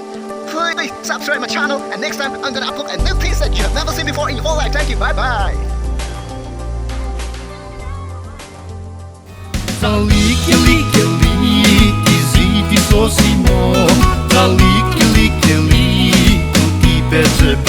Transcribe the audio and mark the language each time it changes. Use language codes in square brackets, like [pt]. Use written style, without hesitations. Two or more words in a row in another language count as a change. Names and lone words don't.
[en] Please subscribe my channel, and next time I'm gonna upload a new things that you have never seen before in your whole life. Thank you. Bye bye. Залики, лики, лики, зити сосимо. Залики, лики, лики, ти пеце.